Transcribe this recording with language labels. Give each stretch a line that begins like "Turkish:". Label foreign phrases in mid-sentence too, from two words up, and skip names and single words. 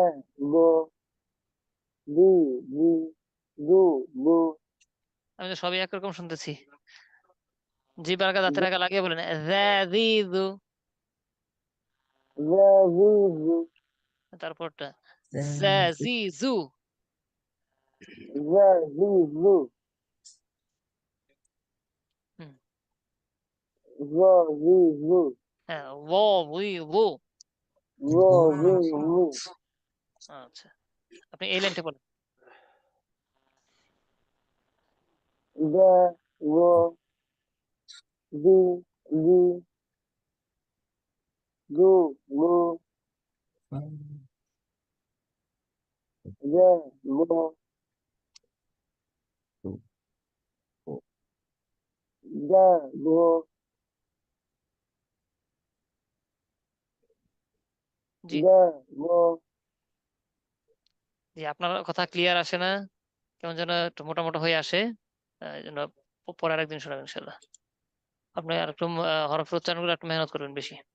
Bangla: bo, bu, bu, du, bu, আমি তো সবই একরকম শুনতেছি। জিব্বার আগে দাঁতের আগে লাগিয়ে বলেন জাযিযু। za, zu, zu, তারপরটা Za- জাযিযু। za, zu, zu, হুম, za, zu, zu, হ্যাঁ ওয়াযিযু। za, zu, zu, আচ্ছা, আপনি এই লাইনটা বলেন। da, wo, du, du, du, lu, da, lo, da, lo, জি da, lo, জি, আপনার কথা ক্লিয়ার আসে না, কেমন যেন একটু মোটা মোটা হয়ে আসে। এই জন্য পরে আরেকদিন শোনাবেন ইনশাল্লাহ। আপনি আর একটু হরফের উচ্চারণগুলো একটু মেহনত করবেন বেশি।